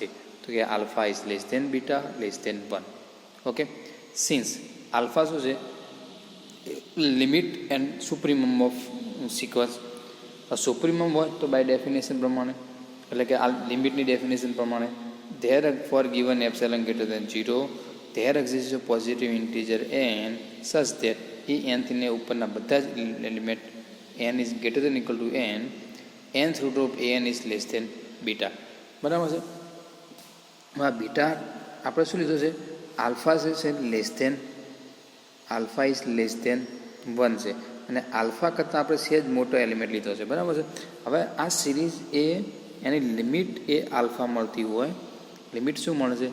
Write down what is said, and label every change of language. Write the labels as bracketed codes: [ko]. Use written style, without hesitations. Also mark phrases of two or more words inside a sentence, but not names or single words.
[gu] તો કે [en] alpha is less than beta less than 1. okay, since alpha [gu] શું છે? [en] limit and supremum of sequence. [gu] સુપ્રીમમ હોય તો [en] by definition [gu] પ્રમાણે, એટલે કે આ લિમિટની ડેફિનેશન પ્રમાણે, [en] there for given epsilon greater than 0 there exists a positive integer n such that [gu] એ n થી ઉપરના બધા જ એલિમેન્ટ [en] n is greater than equal to n, nth root of an is less than [gu] બીટા, બરાબર છે. આ બીટા આપણે શું લીધો છે? આલ્ફા છે [en] less than, alpha is less than 1 [gu] છે અને આલ્ફા કરતાં આપણે સેજ મોટો એલિમેન્ટ લીધો છે, બરાબર છે. હવે આ સિરીઝ એ એની લિમિટ એ આલ્ફા મળતી હોય, લિમિટ શું મળે છે?